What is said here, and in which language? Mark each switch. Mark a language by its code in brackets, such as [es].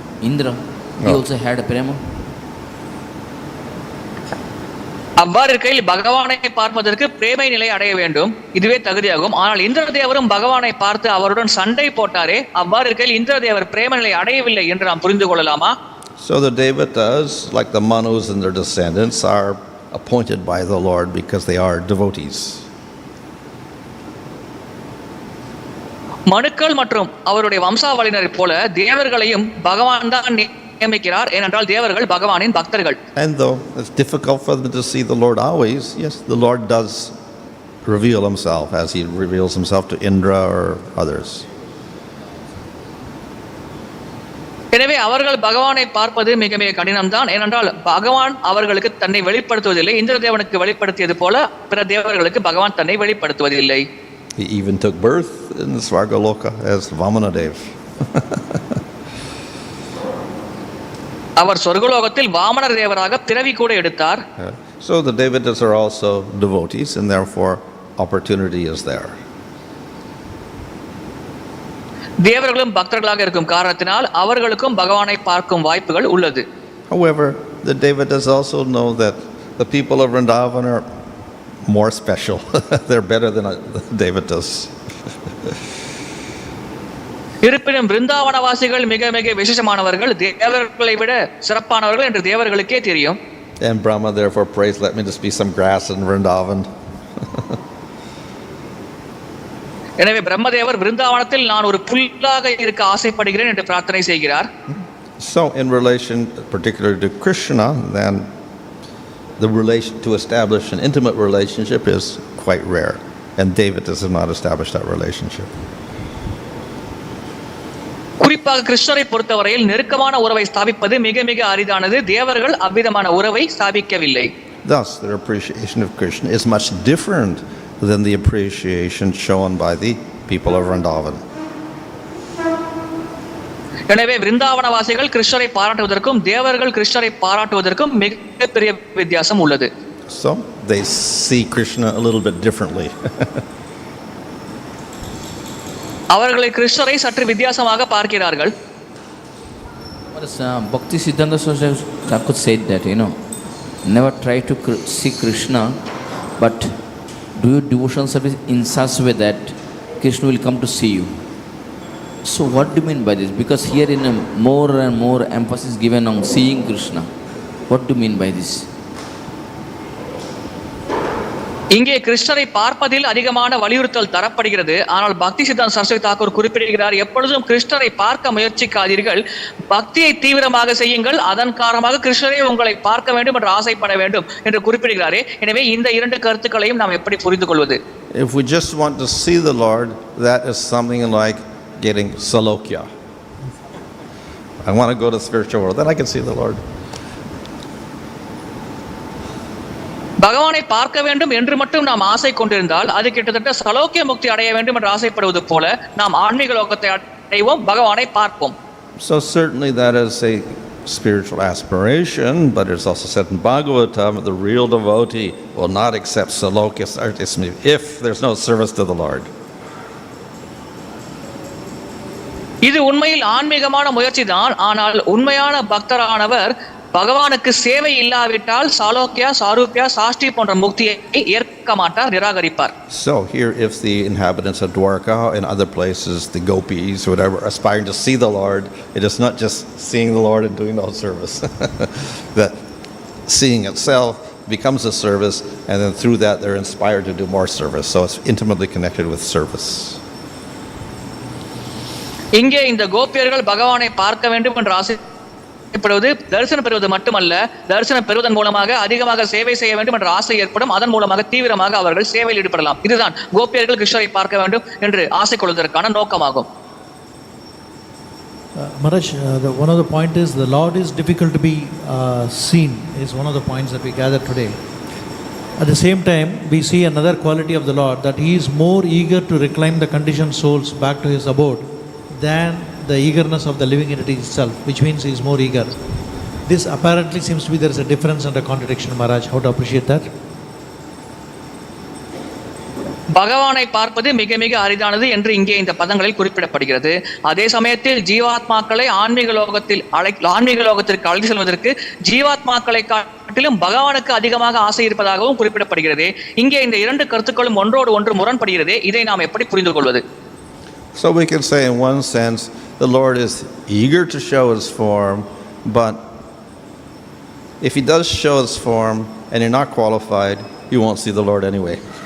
[en] Indra, he also had a prema. [ta] அவ்வாறு இருக்கையில் பகவானை பார்ப்பதற்கு பிரேமை நிலை அடைய வேண்டும், இதுவே தகுதியாகும். ஆனால் இந்திர தேவரும் பகவானை பார்த்து அவருடன் சண்டை போட்டாரே, அவ்வாறு இருக்கையில் இந்திர தேவர் பிரேம நிலை அடையவில்லை என்று நாம் புரிந்து கொள்ளலாமா? [en] So the devatas, like the Manus and their descendants, are appointed by the Lord because they are devotees. [ta] மனுக்கள் மற்றும் அவருடைய வம்சாவளியினரைப் போல தேவர்களையும் பகவான் தான் நியமிக்கிறார், ஏனென்றால் தேவர்கள் பகவானின் பக்தர்கள். [en] And though it's difficult for them to see the Lord always, yes, the Lord does reveal himself as he reveals himself to Indra or others. [ta] எனவே அவர்கள் பகவானை பார்ப்பது மிக மிக கடினம்தான், ஏனென்றால் பகவான் அவர்களுக்கு தன்னை வெளிப்படுத்துவதில்லை. இந்திர தேவனுக்கு வெளிப்படுத்தியது போல பிற தேவர்களுக்கு பகவான் தன்னை வெளிப்படுத்துவதில்லை. [en] He even took birth in the Svargaloka as Vamanadev. [ta] அவர் சொர்க்கலோகத்தில் வாமனர் தேவராக பிறவி கூட எடுத்தார். [en] So the devatas are also devotees and therefore opportunity is there. [ta] தேவர்களும் பக்தர்களாக இருக்கும் காரணத்தினால் அவர்களுக்கும் பகவானை பார்க்கும் வாய்ப்புகள் உள்ளது. [en] However, the devatas also know that the people of Vrindavan are more special. They're better than the devatas. [ta] இருப்பினும் விருந்தாவனவாசிகள் மிக மிக விசேஷமானவர்கள், தேவர்களை விட சிறப்பானவர்கள் என்று தேவர்களுக்கே தெரியும். [en] And Brahma therefore prays, let me just be some grass in Vrindavan. [ta] எனவே பிரம்மதேவர் விருந்தாவனத்தில் நான் ஒரு புல்லாக இருக்க ஆசைப்படுகிறேன் என்று பிரார்த்தனை செய்கிறார். [en] So in relation particularly to Krishna, then the relation to establish an intimate relationship is quite rare, and David does not establish that relationship. [ta] குறிப்பாக கிருஷ்ணரை பொறுத்தவரையில் நெருக்கமான உறவை ஸ்தாபிப்பது மிக மிக அரிதானது. தேவர்கள் அவ்விதமான உறவை ஸ்தாபிக்கவில்லை. [en] Thus, their appreciation of Krishna is much different than the appreciation shown by the people of Vrindavan. [ta] எனவே விருந்தாவனவாசிகள் கிருஷ்ணரை பாராட்டுவதற்கும் தேவர்கள் கிருஷ்ணரை பாராட்டுவதற்கும் மிகப்பெரிய வித்தியாசம் உள்ளது. [en] So, they see Krishna a little bit differently. [ta] அவர்களை கிருஷ்ணரை சற்று வித்தியாசமாக பார்க்கிறார்கள். [en] Bhakti Siddhanta Saraswati Thakur said that, never try to see Krishna, but do your devotional service in such a way that Krishna will come to see you. So what do you mean by this? Because here in more and more emphasis given on seeing Krishna. What do you mean by this? [ta] இங்கே கிருஷ்ணரை பார்ப்பதில் அதிகமான வலியுறுத்தல் தரப்படுகிறது. ஆனால் பக்தி சித்தாந்த சரஸ்வதி தாக்கூர் குறிப்பிடுகிறார், எப்பொழுதும் கிருஷ்ணரை பார்க்க முயற்சிக்காதீர்கள், பக்தியை தீவிரமாக செய்யுங்கள், அதன் காரணமாக கிருஷ்ணரை உங்களை பார்க்க வேண்டும் என்று ஆசைப்பட வேண்டும் என்று குறிப்பிடுகிறாரே. எனவே இந்த இரண்டு கருத்துக்களையும் நாம் எப்படி புரிந்து கொள்வது? [en] If we just want to see the Lord, that is something like getting salokya. I want to go to the spiritual world, then I can see the Lord. [ta] பகவானை பார்க்க வேண்டும் என்று மட்டும் நாம் ஆசை கொண்டிருந்தால் அது கிட்டத்தட்ட சலோக்கிய முக்தி அடைய வேண்டும் என்று ஆசைப்படுவது போல நாம் ஆன்மீக லோகத்தை அடைவோம், பகவானை பார்ப்போம். [en] So certainly that is a spiritual aspiration, but it's also said in Bhagavata, the real devotee will not accept salokya if there's no service to the Lord. [ta] இது உண்மையில் ஆன்மீகமான முயற்சி தான். ஆனால் உண்மையான பக்தரானவர் பகவானுக்கு சேவை இல்லாவிட்டால் சாலோக்கியா, சாரூப்யா, சாஷ்டி போன்ற முக்தியை ஏற்க மாட்டார், நிராகரிப்பார். [en] So here if the inhabitants of Dwarka and other places, the gopis, whatever, aspiring to see the Lord, it is not just seeing the Lord and doing no service. That seeing itself becomes a service, and then through that they're inspired to do more service. So it's intimately connected with service. [ta] இங்கே இந்த கோபியர்கள் பகவானை பார்க்க வேண்டும் என்று ஆசைப்படுவது தரிசனம் பெறுவது மட்டுமல்ல, தரிசனம் பெறுவதன் மூலமாக அதிகமாக சேவை செய்ய வேண்டும் என்ற ஆசை ஏற்படும், அதன் மூலமாக தீவிரமாக அவர்கள் சேவையில் ஈடுபடலாம். இதுதான் கோபியர்கள் கிருஷ்ணரை பார்க்க வேண்டும் என்று ஆசை கொள்வதற்கான நோக்கமாகும். [en] Maharaj, one of the point is the Lord is difficult to be seen is one of the points that we gather today. At the same time, we see another quality of the Lord, that He is more eager to reclaim the conditioned souls back to His abode than the eagerness of the living entity itself, which means He is more eager. This apparently seems to be there is a difference and a contradiction, Maharaj. How to appreciate that? [ta] பகவானை பார்ப்பது மிக மிக அரிதானது என்று இங்கே இந்த பதங்களில் குறிப்பிடப்படுகிறது. அதே சமயத்தில் ஜீவாத்மாக்களை ஆன்மீக லோகத்திற்கு அழைத்து செல்வதற்கு ஜீவாத்மாக்களை காட்டிலும் பகவானுக்கு அதிகமாக ஆசை இருப்பதாகவும் குறிப்பிடப்படுகிறது. இங்கே இந்த இரண்டு கருத்துக்களும் ஒன்றோடு ஒன்று முரண்படுகிறது. இதை நாம் எப்படி புரிந்து கொள்வது? [en] So we can say in one sense the Lord is eager to show His form, but if He does show His form and you're not qualified, you won't see the Lord anyway.